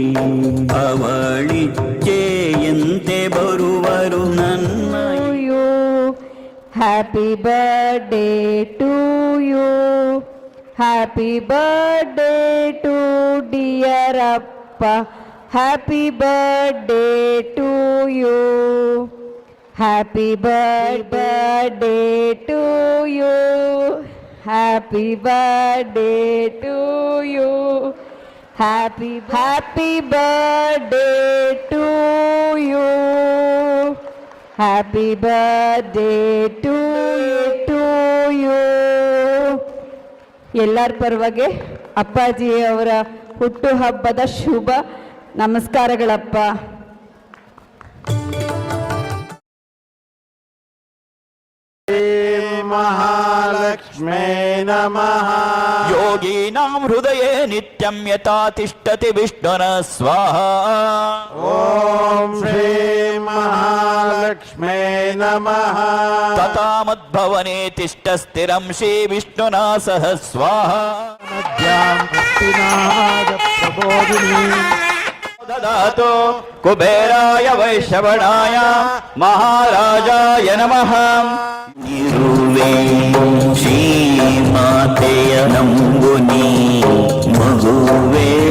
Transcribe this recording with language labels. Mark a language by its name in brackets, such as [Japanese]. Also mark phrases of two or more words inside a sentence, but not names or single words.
[Kannada] ಅವಳಿಚ್ಛೆಯಂತೆ ಬರುವರು ನನ್ನ. [English] happy birthday to you. happy birthday to dear ಅಪ್ಪ. happy birthday to you. Happy birthday to you. Happy birthday to you. Happy birthday to you. Happy birthday to you. [Kannada] ಎಲ್ಲರ ಪರವಾಗಿ ಅಪ್ಪಾಜಿಯವರ ಹುಟ್ಟುಹಬ್ಬದ ಶುಭ ನಮಸ್ಕಾರಗಳಪ್ಪ. [Sanskrit] ಮಹಾಲಕ್ಷ್ಮೇ ನಮಃ. ಯೋಗೀನಾಂ ಹೃದಯೇ ನಿತ್ಯಂ ಯಥಾ ತಿಷ್ಠತಿ ವಿಷ್ಣುನ ಸ್ವಾಹ. ಓಂ ಶ್ರೀ ಮಹಾಲಕ್ಷ್ಮೇ ನಮಃ. ತಥಾ ಮದ್ಭವನೆ ತಿಷ್ಠ ಸ್ಥಿರಂ ಶ್ರೀ ವಿಷ್ಣುನಾ ಸಹ ಸ್ವಾಹ. ದದಾತು ಕುಬೇರಾಯ ವೈಶ್ರವಣಾಯ ಮಹಾರಾಜಾಯ ನಮಃ. [Kannada] ಇರುವೆ ಶ್ರೀಮಾತೆಯ ನಂಬುನಿ ಮಗುವೆ.